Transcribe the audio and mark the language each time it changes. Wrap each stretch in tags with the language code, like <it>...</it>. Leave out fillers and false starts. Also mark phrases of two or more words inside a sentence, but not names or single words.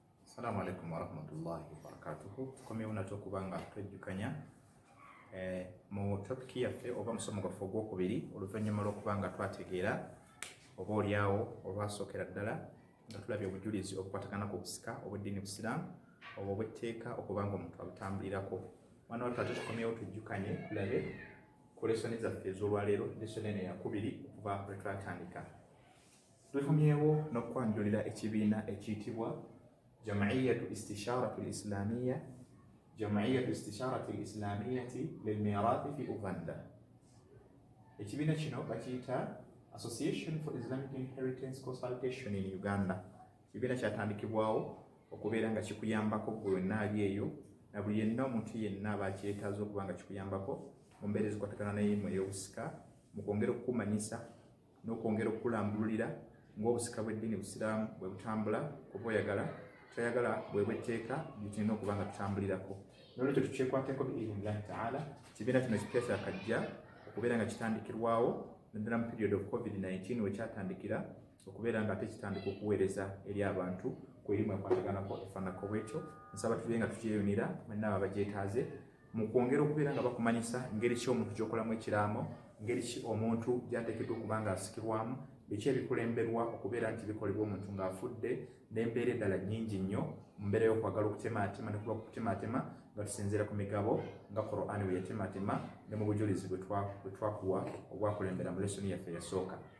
<ar>السلام عليكم ورحمة الله وبركاته.</ar> <lg>Tukomye unatokubanga twejjukanya mu topic yaffe oba musomo gwaffe ogwokubiri oluvannyuma lw'okubanga twategeera oba olyawo olwasookera ddala nga tulabye obujulizi obukwatagana ku busika obw'eddiini Busiraamu oba obw'etteeka okubanga omuntu abutambulirako. Wano ate tukomyewo tujjukanye tulabe ku lesoni zaffe ez'olwaleero, lesoni eno eyakubiri okuva lwe twatandika. Tukomyewo n'okwanjulira ekibiina ekiyitibwa</lg> <ar>جمعية استشارة الإسلامية للميراث في أوغندا.</ar> <lg>Ekibiina kino bakiyita Association for Islamic Inheritance Consultation in Uganda. Ekibiina kyatandikibwawo okubeera nga kikuyambako gwe wenna ali eyo na buli yenna omuntu yenna abakyetaaza okuba nga kikuyambako mu mbeera ezikwatagana n'erimu ey'obusika mu kwongera okukumanyisa n'okwongera okukulambululira ng'obusika bw'eddiini Busiraamu bwe butambula kuba oyagala toyagala bwebwetteeka bitulina okuba nga tutambulirako. Nolwekyo tukyekwateko</lg> <ar>بإذن الله تعالى.</ar> <lg>Ekibiina kino kipya kyakajja okubeera nga kitandikirwawo naddala mu</lg> <en>period of COVID-19</en> <lg>we kyatandikira okubeera nga ate kitandika okuweereza eri abantu ku erimu ekwataganako efaananako bwekyo. Nsaba tube nga tukyeyunira mwenna abo abagyetaaze mu kwongera okubeera nga bakumanyisa ngeri ki omuntu gy'okolamu ekiraamo, ngeri ki omuntu gy'ateekeddwa okuba nga asikirwamu, biki ebikulemberwa okubeera nti bikolebwa omuntu ng'afudde n'embeera eddala nnyingi nnyo mu mbeera y'okwagala okutemaatema ne kuba kutemaatema nga tusinziira ku migabo nga Qur'ani bwe yatemaatema ne mu bujulizi bwe twakuwa obwakulembera mu lesoni yaffe eyasooka.</lg>